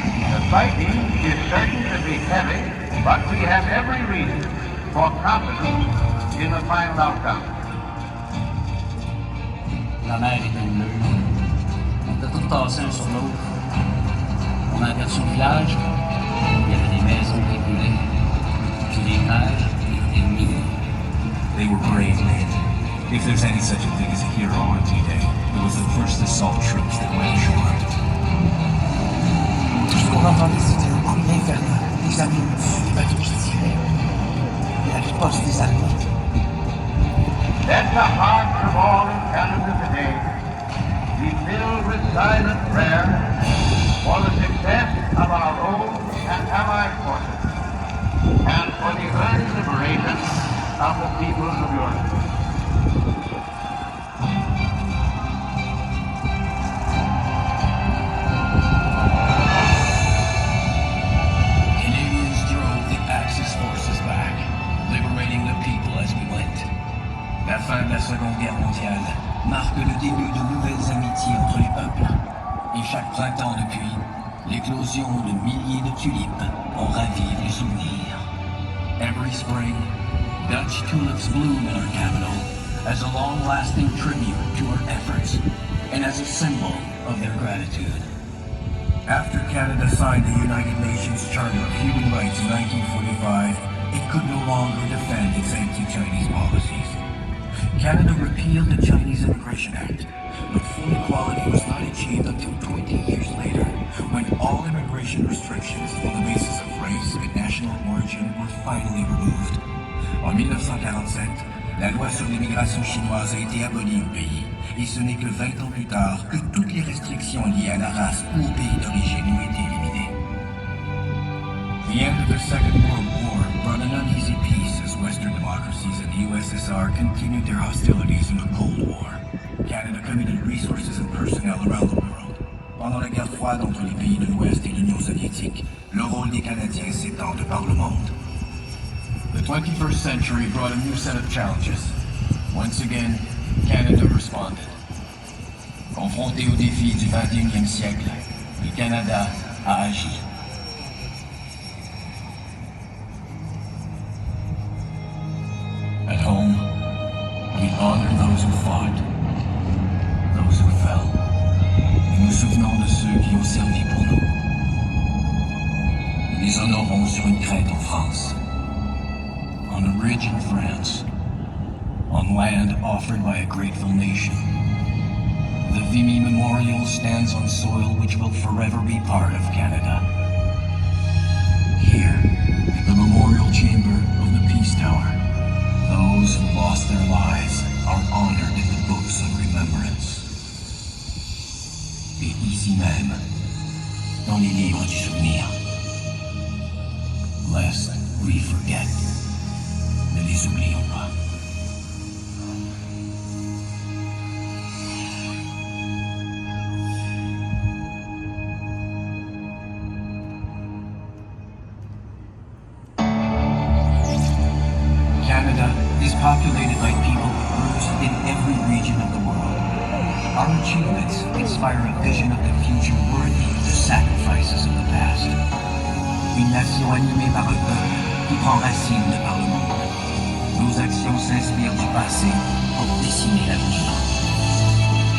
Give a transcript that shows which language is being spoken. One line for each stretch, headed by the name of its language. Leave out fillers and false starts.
English: The fighting is certain to be heavy, but we have every reason for confidence in the final outcome.
French: La mer était bleue. On était tous tassés un sur l'autre. On a aperçu le village. Il y avait des maisons qui brûlaient. Puis les neiges étaient minées.
English: They were brave men. If there's any such a thing as a hero on D-Day, it was the first assault troops that went ashore.
French: Tout ce qu'on entendait, c'était un bruit infernal. Des avions, des bateaux qui tiraient. Et la riposte des Allemands.
English: Let the hearts of all in Canada today be filled with silent prayer for the success of our own and allied forces and for the early liberation of the peoples of Europe. Canadians drove the Axis forces back, liberating the people as we went.
French: La fin de la Seconde Guerre mondiale marque le début de nouvelles amitiés entre les peuples. Et chaque printemps depuis, l'éclosion de milliers de tulipes en ravive les souvenirs.
English: Every spring, Dutch tulips bloom in our capital as a long-lasting tribute to our efforts and as a symbol of their gratitude. After Canada signed the United Nations Charter of Human Rights in 1945, it could no longer defend its anti-Chinese policies. Canada repealed the Chinese Immigration Act, but full equality was not achieved until 20 years later, when all immigration restrictions on the basis of race and national origin were finally removed.
French: En 1947, la loi sur l'immigration chinoise a été abolie au pays, et ce n'est que 20 ans plus tard que toutes les restrictions liées à la race ou au pays d'origine ont été éliminées.
English: The end of the Second World War brought an uneasy peace as Western democracies and the USSR continued their hostilities in the Cold War. Canada committed resources and personnel around the world.
French: Pendant la guerre froide entre les pays de l'Ouest et l'Union soviétique, le rôle des Canadiens s'étend de par le monde.
English: The 21st century brought a new set of challenges. Once again, Canada responded.
French: Confronté aux défis du 21e siècle, le Canada a agi.
English: At home, we honor those who fought, those who fell,
French: et nous souvenons de ceux qui ont servi pour nous. Nous les honorons sur une crête en France,
English: on a ridge in France,
French: on land offered by a grateful nation.
English: The Vimy Memorial stands on soil which will forever be part of Canada. Here, at the Memorial Chamber of the Peace Tower, those who lost their lives are honored in the books of remembrance.
French: Et ici même, dans les livres du souvenir.
English: Lest we forget,
French: ne les oublions pas.
English: Canada is populated by people rooted in every region of the world. Our achievements inspire a vision of the future worthy of the sacrifices of the past.
French: Une nation animée par un peuple qui prend racine de par le monde. Nos actions s'inspirent du passé pour dessiner l'avenir.